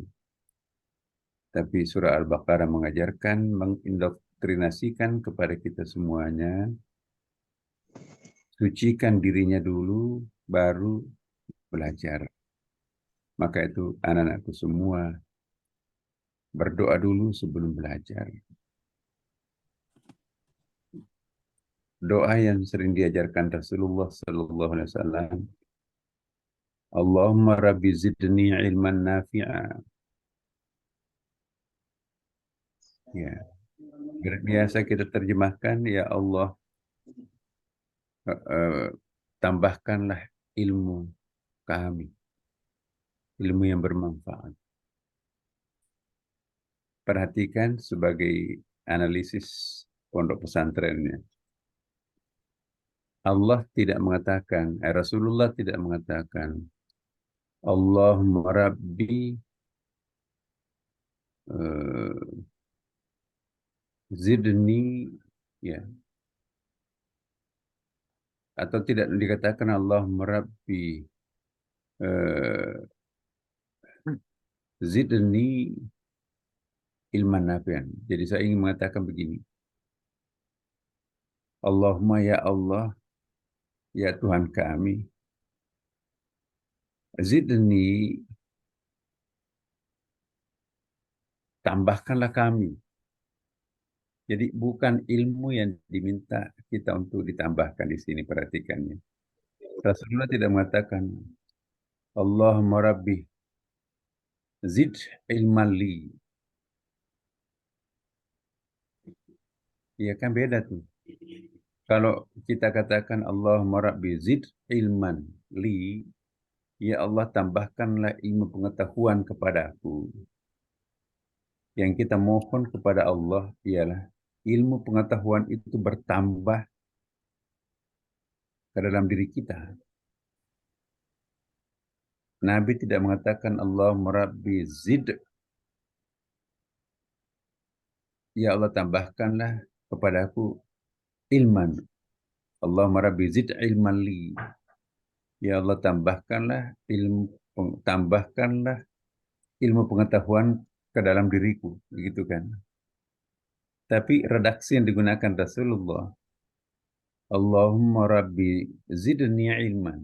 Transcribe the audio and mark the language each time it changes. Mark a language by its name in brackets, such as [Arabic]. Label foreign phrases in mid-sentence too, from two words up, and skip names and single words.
[Indonesian] Tapi surah Al-Baqarah mengajarkan, mengindoktrinasikan kepada kita semuanya, sucikan dirinya dulu, baru belajar. Maka itu anak-anakku semua, berdoa dulu sebelum belajar. Doa yang sering diajarkan Rasulullah [Arabic] صلى الله عليه وسلم, اللهم ربي زدني علما نافعا. [Indonesian] Ya, biasa kita terjemahkan, ya Allah, tambahkanlah ilmu kami, ilmu yang bermanfaat. Perhatikan sebagai analisis pondok pesantrennya. Allah tidak mengatakan, Rasulullah tidak mengatakan, [Arabic] اللهم ربي زدني, [Indonesian] ya, atau tidak dikatakan [Arabic] اللهم ربي زدني علما نافعا. [Indonesian] Jadi saya ingin mengatakan begini, Allahumma ya Allah, ya Tuhan kami, zidni, tambahkanlah kami. Jadi bukan ilmu yang diminta kita untuk ditambahkan di sini, perhatikannya. Rasulullah tidak mengatakan [Arabic] اللهم ربي زد علما لي. [Indonesian] Iya kan beda tuh. Kalau kita katakan [Arabic] اللهم ربي زد علما لي, [Indonesian] ya Allah tambahkanlah ilmu pengetahuan kepadaku. Yang kita mohon kepada Allah ialah ilmu pengetahuan itu bertambah ke dalam diri kita. Nabi tidak mengatakan [Arabic] اللهم ربي زد, [Indonesian] ya Allah tambahkanlah kepadaku ilman. [Arabic] اللهم ربي زد علما لي. [Indonesian] Ya Allah tambahkanlah ilmu pengetahuan ke dalam diriku, begitu kan? Tapi redaksi yang digunakan Rasulullah, [Arabic] اللهم ربي زدني علما.